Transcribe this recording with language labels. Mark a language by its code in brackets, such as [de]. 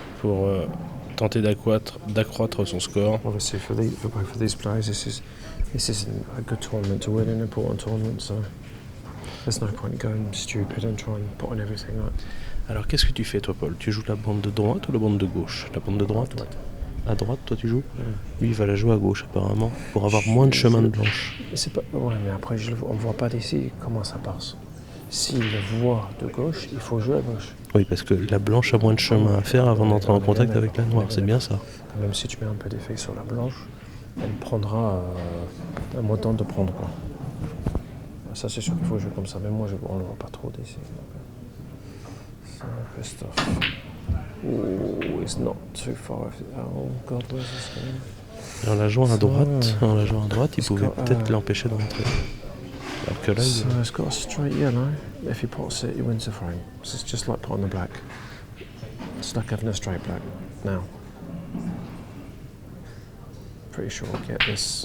[fr] Pour tenter d'accroître son score. [en] Obviously, for both of these players, this is a good tournament to win, an important tournament. So there's no point going stupid and trying to put on everything. Right? [fr] Alors qu'est-ce que tu fais toi Paul? Tu joues la bande de droite ou la bande de gauche? La bande de droite? À droite toi tu joues? Lui il va la jouer à gauche apparemment, pour avoir moins de chemin de blanche. C'est pas... Ouais, mais après, on ne voit pas d'ici comment ça passe. S'il le voit de gauche, il faut jouer à gauche. Oui, parce que la blanche a moins de chemin à faire avant d'entrer en contact avec la noire, c'est bien ça. Même si tu mets un peu d'effet sur la blanche, elle prendra un moins de temps de prendre, quoi. Ça c'est sûr qu'il faut jouer comme ça, mais moi on ne le voit pas trop d'ici. [en] So, Christophe. Oh, it's not too far. Oh God, where's this going? [fr] Et en la jouant à droite, il pouvait peut-être l'empêcher d'entrer. Alors que là, [en] So it's got a straight yellow. If he pots it, he wins the frame. So it's just like putting the black. It's like having a straight black. Now, pretty sure we'll get this.